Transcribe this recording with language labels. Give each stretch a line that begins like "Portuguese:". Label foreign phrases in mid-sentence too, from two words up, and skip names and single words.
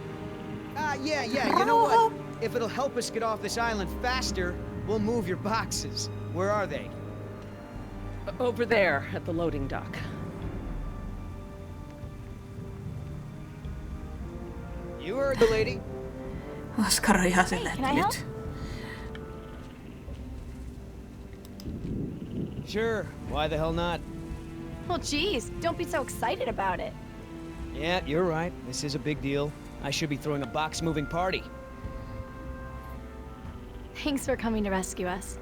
English: Yeah, you know what? if it'll help us get off this island faster, we'll move your boxes. Where are they? Over there at the loading dock. You heard the lady.
Finnish: Oskar on ihan silleen,
English: Can
Finnish: että
English: I help?
Finnish: nyt.
English: Sure, why the hell not? Well, geez, don't be so excited about it. Yeah, you're right. This is a big deal. I should be throwing a box-moving party. Thanks for coming to rescue us.